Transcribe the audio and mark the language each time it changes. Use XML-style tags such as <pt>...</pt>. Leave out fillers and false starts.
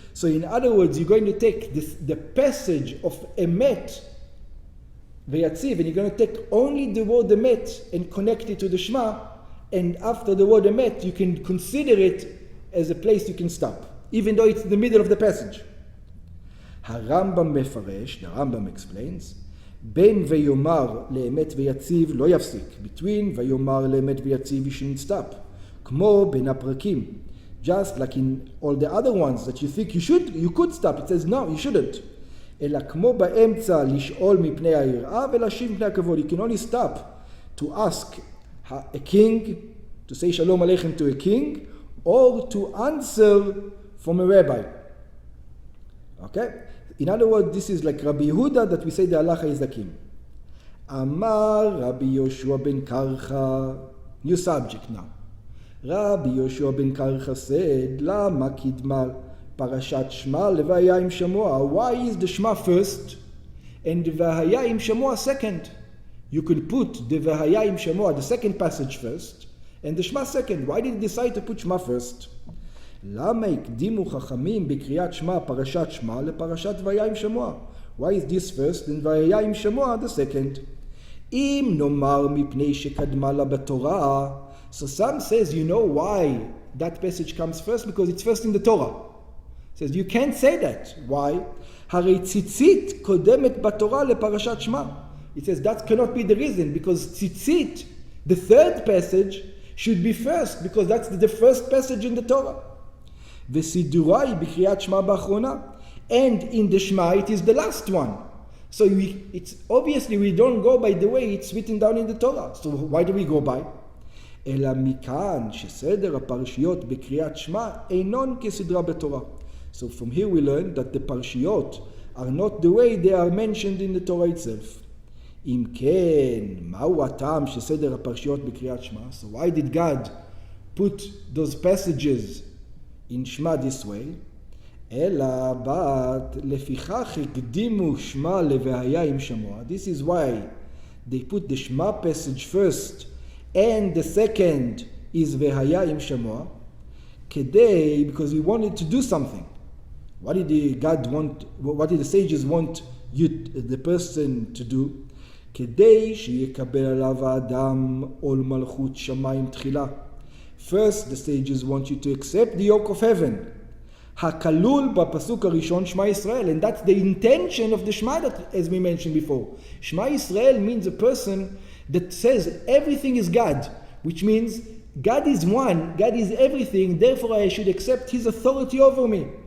<en>So in other words, you're going to take the passage of emet, ויציב, and you're going to take only the word emet and connect it to the Shema, and after the word emet, you can consider it as a place you can stop, even though it's the middle of the passage.</en> <he>הרמב"ם מפרש,</he> <en>the Rambam explains,</en> <he>בין ויאמר לאמת ויציב לא יפסיק. Between ויאמר לאמת ויציב</he> <en>you shouldn't stop.</en> <he>כמו בין הפרקים.</he> <en>Just like in all the other ones that you think you could stop. It says no, you shouldn't.</en> <he>אלא כמו באמצע לשאול מפני היראה ולהשיב מפני הכבוד.</he> <en>You can only stop to ask a king, to say shalom aleichem to a king, or to answer from a rabbi. Okay? In other words, this is like Rabbi Yehuda that we say the halacha is the king. Amar Rabbi Yoshua ben Karcha. New subject now. Rabbi Yoshua ben Karcha said, Lama kidma parashat Shema levaya im Shamoa. Why is the Shema first and the Vahaya im Shamoa second? You could put the Vahaya im Shamoa, the second passage first, and the Shema second. Why did he decide to put Shema first?</en> <he>למה הקדימו חכמים בקריאת שמע פרשת שמע לפרשת והיה עם שמוע?</he> <en>Why is this first and והיה עם שמוע the second?</en> <he>אם נאמר מפני שקדמה לה בתורה,</he> <en>so some says you know why that passage comes first, because it's first in the Torah. Says you can't say that. Why?</en> <he>הרי ציצית קודמת בתורה לפרשת שמע.</he> <en>It says that cannot be the reason, because tzitzit, the third passage, should be first, because that's the first passage in the Torah.</en> <he>וסידורה היא בקריאת שמע באחרונה,</he> <en>and in the Shema it is the last one. So it's obviously we don't go by the way it's written down in the Torah. So why do we go by?</en> <he>אלא מכאן שסדר הפרשיות בקריאת שמע אינון כסדרה בתורה.</he> <en>So from here we learn that the parshiyot are not the way they are mentioned in the Torah itself.</en> <he>אם כן, מהו הטעם שסדר הפרשיות בקריאת שמע?</he> <en>So why did God put those passages in Shema this way?</en> <he>אלא but לפיכך הקדימו שמע לוהיה עם שמוע.</he> <en>This is why they put the Shema passage first and the second is והיה עם שמוע, כדי, because he wanted to do something. What did the sages want the person to do?</en> <he>כדי שיקבל עליו האדם עול מלכות שמיים תחילה.</he> <en>First, the sages want you to accept the yoke of heaven.</en> <he>הכלול בפסוק הראשון שמע ישראל,</he> <en>and that's the intention of the Shema that, as we mentioned before. Shema Israel means a person that says everything is God, which means God is one, God is everything, therefore I should accept His authority over me.</en>